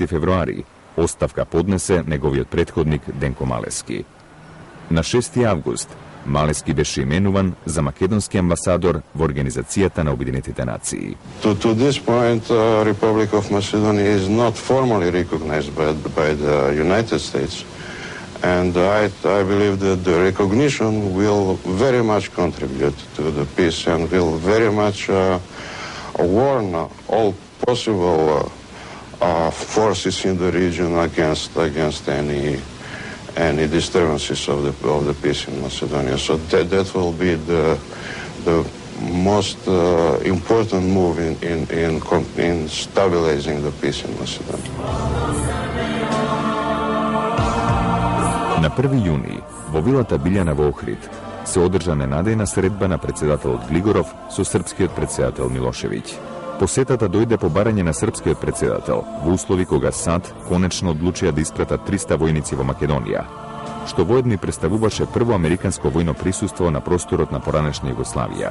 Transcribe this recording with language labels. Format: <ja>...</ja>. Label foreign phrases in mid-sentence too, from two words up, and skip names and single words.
<mk>февруари оставка поднесе неговиот претходник Денко Малески. На 6. август Малески беше именуван за македонски амбасадор во Организацијата на Обединетите нации.</mk> <en>To this point, Republic of Macedonia is not formally recognized by the United States. And I believe that the recognition will very much contribute to the peace and will very much warn all possible forces in the region against any disturbances of the peace in Macedonia. So that will be the most important move in stabilizing the peace in Macedonia.</en> <mk>На 1. јуни, во вилата Билјана во Охрид, се одржа ненадејна средба на председателот Глигоров со српскиот председател Милошевиќ. Посетата дојде по барање на српскиот председател во услови кога САД конечно одлучија да испратат 300 војници во Македонија, што воедно представуваше прво американско војно присуство на просторот на поранешна Југославија.</mk>